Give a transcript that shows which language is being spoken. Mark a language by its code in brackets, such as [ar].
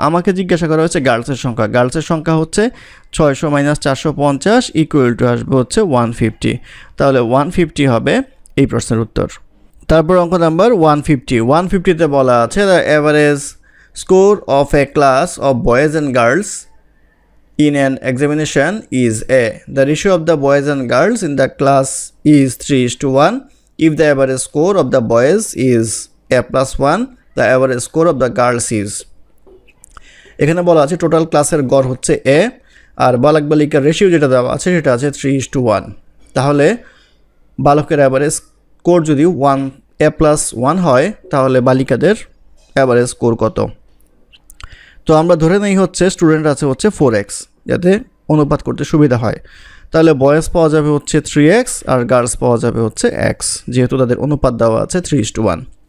[bn] আমাকে জিজ্ঞাসা করা হয়েছে গার্লসের সংখ্যা। গার্লসের সংখ্যা হচ্ছে 600 মাইনাস 450 ইকুয়াল টু আসবে হচ্ছে 150, তাহলে 150 হবে এই প্রশ্নের উত্তর। তারপর অঙ্ক নাম্বার 150তে বলা আছে [en] The average score of a class of boys and girls in an examination is A. The ratio of the boys and girls in the class is 3:1. If the average score of the boys is A plus 1, the average score of the girls is, [bn] এখানে বলা আছে total ক্লাসের গড় হচ্ছে A আর বালক বালিকার ratio যেটা দেওয়া আছে সেটা আছে 3:1। তাহলে বালকের অ্যাভারেজ স্কোর যদি A plus 1 হয় তাহলে বালিকাদের অ্যাভারেজ স্কোর কত? তো আমরা ধরে নেই হচ্ছে স্টুডেন্ট আছে হচ্ছে 4x, যাতে অনুপাত করতে সুবিধা হয়। তাহলে বয়েজ পাওয়া যাবে হচ্ছে 3x আর গার্লস পাওয়া যাবে হচ্ছে x, যেহেতু তাদের অনুপাত দেওয়া আছে 3:1।